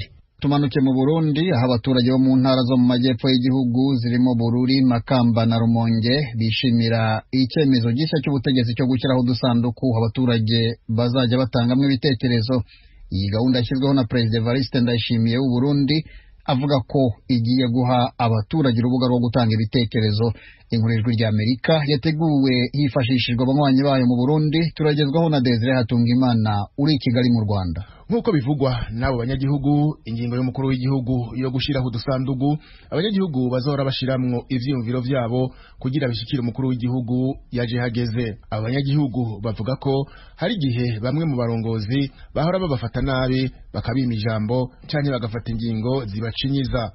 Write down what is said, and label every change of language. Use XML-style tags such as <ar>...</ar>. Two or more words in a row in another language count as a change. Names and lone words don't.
<rw>Tumanuke mu Burundi, aho abaturage bo mu ntara zo mu majyepfo y'igihugu zirimo Bururi, Makamba na Rumonge bishimira icyemezo gishya cy'ubutegetsi cyo gushyiraho udusanduku abaturage bazajya batangamwe ibitekerezo. Iyi gahunda yashyizweho na Perezida Evariste Ndayishimiye w'u Burundi, avuga ko igiye guha abaturage urubuga rwo gutanga ibitekerezo. Inkuru y'Ijwi ry'Amerika yateguwe hifashishijwe abanywanyi bayo mu Burundi, turagezwaho na Desire Hatungimana uri i Kigali mu Rwanda.</rw> <rn>Nk'uko bivugwa n'abo banyagihugu, ingingo y'umukuru w'igihugu yo gushiraho udusandugu abanyagihugu bazahora bashiramwo ivyiyumviro vyabo kugira bishikire umukuru w'igihugu yaje hageze. Abanyagihugu bavuga ko hari igihe bamwe mu barongozi bahora babafata nabi bakabima ijambo canke bagafata ingingo zibacinyiza.</rn>